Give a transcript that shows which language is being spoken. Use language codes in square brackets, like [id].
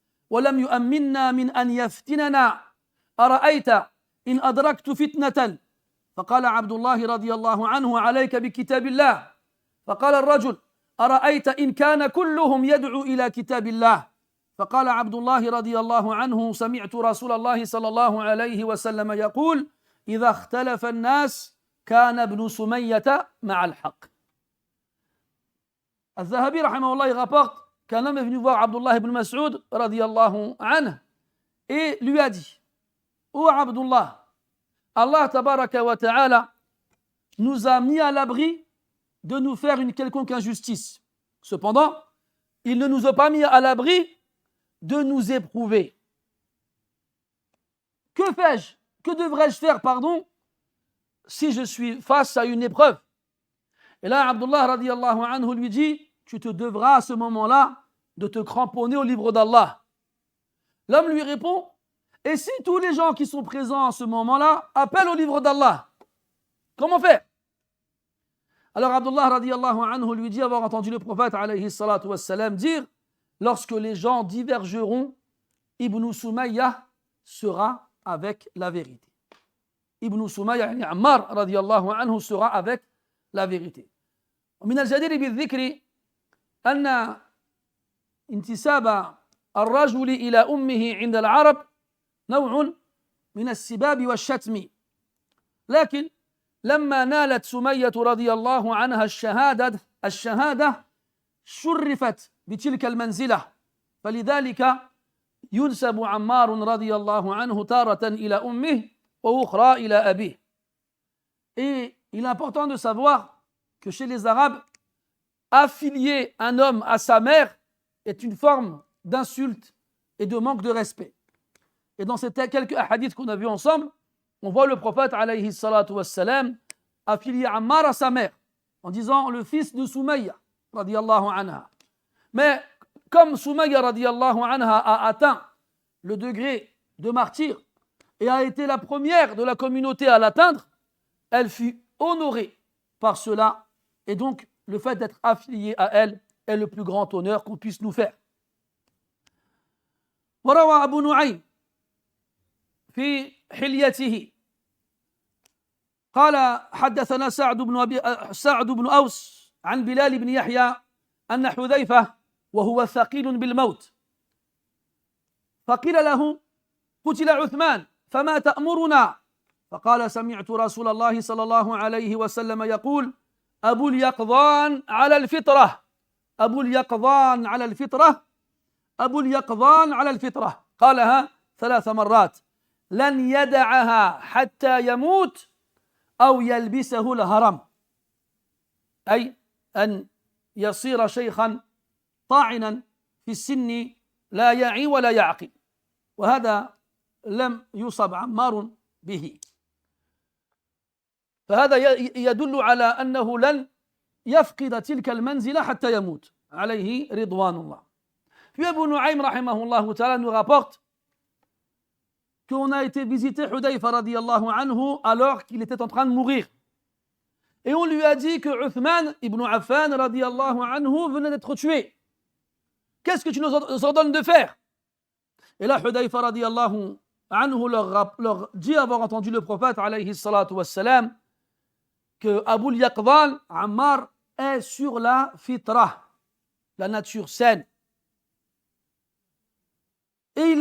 [ar] ولم يؤمننا من أن يفتننا أرأيت إن أدركت فتنة فقال عبد الله رضي الله عنه عليك بكتاب الله فقال الرجل أرأيت إن كان كلهم يدعو إلى كتاب الله فقال عبد الله رضي الله عنه سمعت رسول الله صلى الله عليه وسلم يقول إذا اختلف الناس كان ابن سمية مع الحق. [fr] الذهبي [ar] رحمه الله [fr] rapporte qu'un homme est venu voir Abdullah ibn Mas'ud radiyallahu anhu et lui a dit: Ô Abdullah, Allah tabaraka wa ta'ala nous a mis à l'abri de nous faire une quelconque injustice. Cependant, il ne nous a pas mis à l'abri de nous éprouver. Que fais-je? Que devrais-je faire, si je suis face à une épreuve? Et là, Abdullah radiyallahu anhu lui dit: tu te devras à ce moment-là de te cramponner au livre d'Allah. L'homme lui répond: et si tous les gens qui sont présents à ce moment-là appellent au livre d'Allah, comment faire? Alors Abdullah radiyallahu anhu lui dit avoir entendu le prophète alayhi salatu wassalam dire: lorsque les gens divergeront, Ibn Sumayya sera avec la vérité. Ibn Sumayya, yani Ammar radiyallahu anhu, sera avec la vérité. [ar] ومن الجدير بالذكر أن انتساب الرجل إلى أمه عند العرب نوع من السباب والشتم، لكن لما نالت سمية رضي الله عنها الشهادة شرفت بتلك المنزلة، فلذلك ينسب عمار رضي الله عنه تارة إلى أمه وأخرى إلى أبيه. [fr] Et il est important de savoir que chez les Arabes, affilier un homme à sa mère est une forme d'insulte et de manque de respect. Et dans ces quelques hadiths qu'on a vus ensemble, on voit le prophète alayhi salatu wassalam affilier Ammar à sa mère en disant le fils de Soumayya radiyallahu anha. Mais comme Soumayya radiyallahu anha a atteint le degré de martyr et a été la première de la communauté à l'atteindre, elle fut honorée par cela, et donc le fait d'être affilié à elle est le plus grand honneur qu'on puisse nous faire. [ar] وروى أبو نعيم في حليته قال حدثنا سعد بن أوس عن بلال بن يحيى أن حذيفة وهو ثقيل بالموت فقيل له قتل عثمان فما تأمرنا؟ فقال سمعت رسول الله صلى الله عليه وسلم يقول أبو اليقظان على الفطرة أبو اليقظان على الفطرة أبو اليقظان على الفطرة قالها 3 مرات لن يدعها حتى يموت أو يلبسه الهرم، أي أن يصير شيخا طاعنا في السن لا يعي ولا يعقل، وهذا لم يصب عمار به، فهذا يدل على أنه لن يفقد تلك المنزلة حتى يموت عليه رضوان الله. [fr] Puis Abu Nu'aym rahimahullah ta'ala nous rapporte qu'on a été visiter Hudayfa radiyallahu anhu alors qu'il était en train de mourir. Et on lui a dit que Uthman ibn Affan radiyallahu anhu venait d'être tué. Qu'est-ce que tu nous ordonnes de faire? Et là, Hudayfa radiyallahu anhu leur dit avoir entendu le prophète alayhi salatu wassalam que Abu al-Yaqdhan, Ammar, est sur la fitra, la nature saine. Et il